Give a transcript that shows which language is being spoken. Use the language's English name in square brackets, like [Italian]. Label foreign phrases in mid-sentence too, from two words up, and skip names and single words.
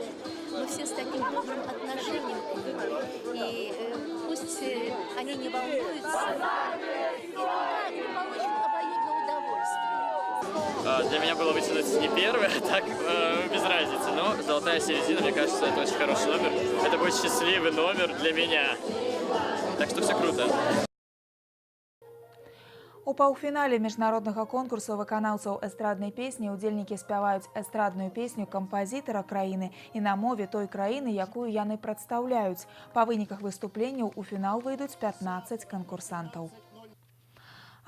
[Russian] Мы все с таким добрым отношением к ним. И пусть они не волнуются, и получат обоюдное удовольствие. Для меня было вытянуть не первый, а так без разницы. Но золотая середина, мне кажется, это очень хороший номер. Это будет счастливый номер для меня. Так что все круто. [Belarusian] У паўфінале міжнароднага конкурсу выканаўцаў эстраднай песні удзельнікі спяваюць эстрадную песню кампазітара краіны і на мове той краіны, якую яны прадстаўляюць. Па выніках выступленняў у фінал выйдуць 15 канкурсантаў.